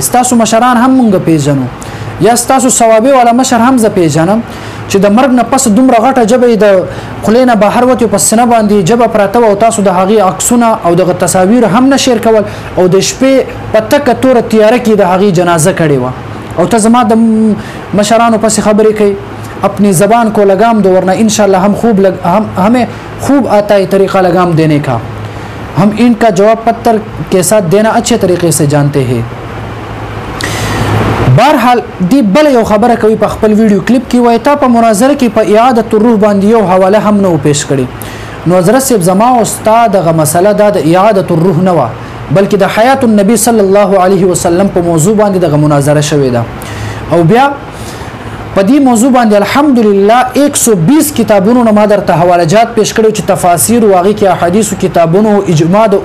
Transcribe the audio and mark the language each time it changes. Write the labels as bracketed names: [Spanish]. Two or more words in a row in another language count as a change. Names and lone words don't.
[Pashto] تاسو مشران هم مونږ پیژنو یا تاسو ثوابي ولا مشر حمزه پیژنم چې د مرګ نه پس دومره غټه جبه د خلینه بهر وته په سینه باندې جبه پراته او تاسو د هغه عکسونه او د تصاویر هم نشر کول او د شپې په تک تور تیاره کې د هغه جنازه کړي و او ته زما د مشرانو پس خبرې کوي [Urdu] اپنی زبان کو لگام دو ورنہ انشاءاللہ ہمیں خوب آتا ہے طریقہ لگام دینے کا ہم ان کا جواب پتر کے ساتھ دینا اچھے طریقے سے جانتے ہیں [Pashto] बहरहाल دی بل یو خبره کوي په خپل ویډیو کلیپ کې وای تا په مناظره کې په اعاده الروح باندې یو حواله هم نو پیش کړي نو حضرت صاحب زما او استاد غ مسله د اعاده الروح نه و بلکې د حیات النبی صلی الله علیه وسلم په موضوع باندې د مناظره شوې ده او بیا په دې موضوع باندې الحمدلله 120 کتابونو نه ما درته حوالجات پیش کړو چې تفاسیر واغې کې احادیث کتابونو اجماع د